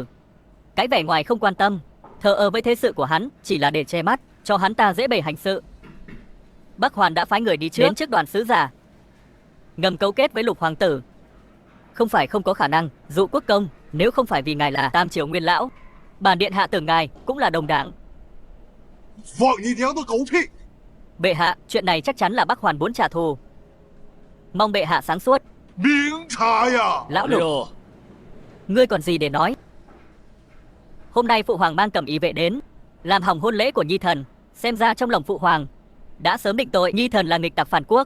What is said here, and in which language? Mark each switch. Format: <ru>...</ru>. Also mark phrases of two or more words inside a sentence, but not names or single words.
<vi>Cái vẻ ngoài không quan tâm, thờ ơ với thế sự của hắn chỉ là để che mắt cho hắn ta dễ bề hành sự. Bắc Hoàn đã phái người đi trước đến trước đoàn sứ giả, ngầm cấu kết với Lục hoàng tử. Không phải không có khả năng. Dụ quốc công, nếu không phải vì ngài là Tam Triều Nguyên lão, bản điện hạ tưởng ngài cũng là đồng đảng.</vi> <zh>放你娘的狗屁！</zh> <vi>Bệ hạ, chuyện này chắc chắn là Bắc Hoàn muốn trả thù. Mong bệ hạ sáng suốt.</vi> <zh>明察呀！</zh> <vi>Lão Lục, ngươi còn gì để nói? Hôm nay phụ hoàng mang cẩm y vệ đến, làm hỏng hôn lễ của nhi thần. Xem ra trong lòng phụ hoàng đã sớm định tội nhi thần là nghịch tặc phản quốc.</vi>